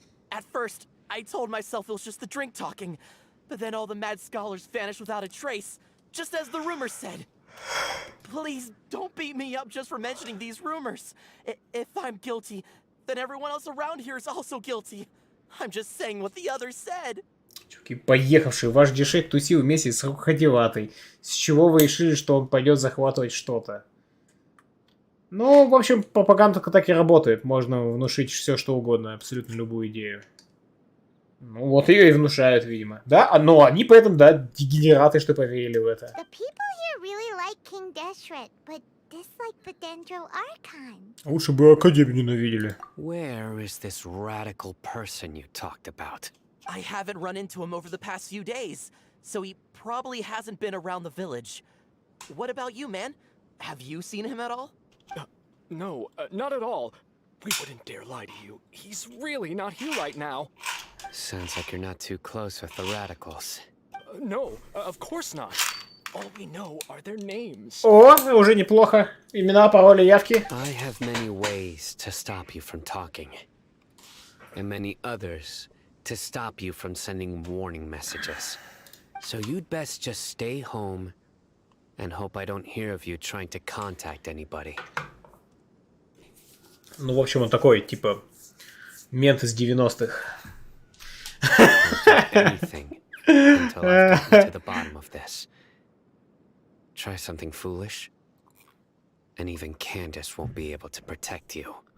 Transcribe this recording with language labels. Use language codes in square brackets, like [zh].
[en] At first, I told myself it was just the drink talking, but then all the mad scholars vanished without a trace, just as the rumors said. Please don't beat me up just for mentioning these rumors. If I'm guilty, then everyone else around here is also guilty. I'm just saying what the others said. [ru] Чуваки, поехавший, ваш Дешет тусил вместе с Рукоделатой. С чего вы решили, что он пойдет захватывать что-то? Ну, в общем, пропаганда так и работает. Можно внушить все, что угодно, абсолютно любую идею. Ну, вот ее и внушают, видимо. Да? Но они поэтому, да, дегенераты, что поверили в это. [en] The people here really like King Deshret, but dislike the Dendro Archon. [ru] Лучше бы Академию ненавидели. [en] Where is this radical person you talked about? I haven't run into him over the past few days, so he probably hasn't been around the village. What about you, man? Have you seen him at all? No, not at all. We wouldn't dare lie to you. He's really not here right now. Sounds like you're not too close with the radicals. No, of course not. All we know are their names. [ru] О, уже неплохо. Имена, пароли, явки. [en] I have many ways to stop you from talking. And many others to stop you from sending warning messages. So you'd best just stay home and hope I don't hear of you trying to contact anybody. [ru] Ну, в общем, он такой, типа, мент из 90-х. [en] Anything until I've gotten to the bottom of this. Try something foolish, and even Candace won't be able to protect you.